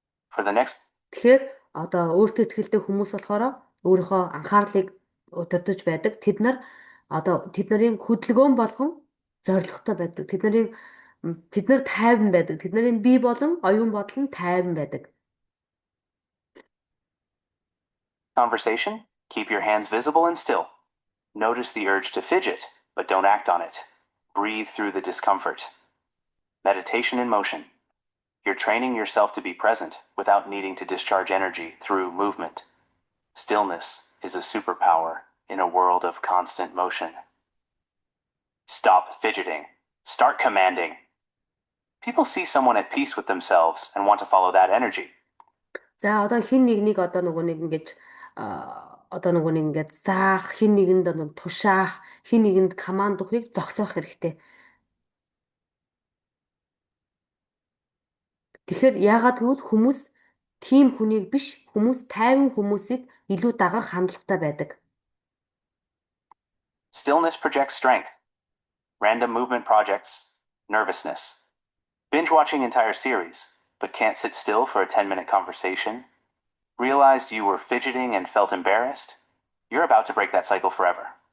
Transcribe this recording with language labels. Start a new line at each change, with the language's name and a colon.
English: For the next
Mongolian: Тэгэхээр одоо өөртөө итгэлтэй хүмүүс болохоор өөрийнхөө анхаарлыг удирдах байдаг. Тэд нарын хөдөлгөөн болгон зоригтой байдаг. Тэд нар тайван байдаг. Тэдний бие болон оюун бодол нь тайван байдаг.
English: Conversation, keep your hands visible and still. Notice the urge to fidget, but don't act on it. Breathe through the discomfort. Meditation in motion. You're training yourself to be present without needing to discharge energy through movement. Stillness is a superpower in a world of constant motion. Stop fidgeting. Start commanding. People see someone at peace with themselves and want to follow that energy.
Mongolian: За одоо хин нэгнийг одоо нөгөө нэг ингэж заах, хин нэгэнд тушаах, хин нэгэнд команд өгөхийг зогсоох хэрэгтэй. Тэгэхээр яагаад гэвэл хүмүүс тийм хүнийг биш, хүмүүс тайван хүмүүсийг илүү дагах хандлагатай байдаг.
English: Stillness projects strength. Random movement projects nervousness. Binge watching entire series, but can't sit still for a 10-minute conversation. Realized you were fidgeting and felt embarrassed? You're about to break that cycle forever.